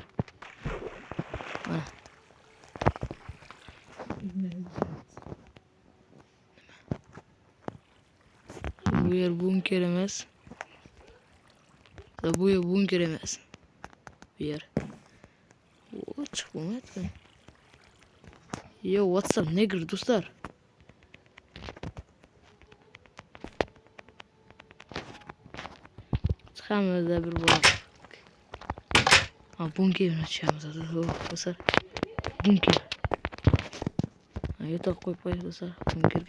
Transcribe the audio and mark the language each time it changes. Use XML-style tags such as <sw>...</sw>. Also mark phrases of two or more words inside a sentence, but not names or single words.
<uz>Mana bu yer bunker emas. Bu yer bunker emas. Bu yer. Chiqmayapti.</uz> <en>Yo, what's up, nigger do'stlar?</en> <uz>Chiqamiz bir bo'lar. Ha, bunkerni tushamiz do'stlar. Bunker. Yo'tal qo'yib qo'yamiz do'stlar bunkerga.</uz>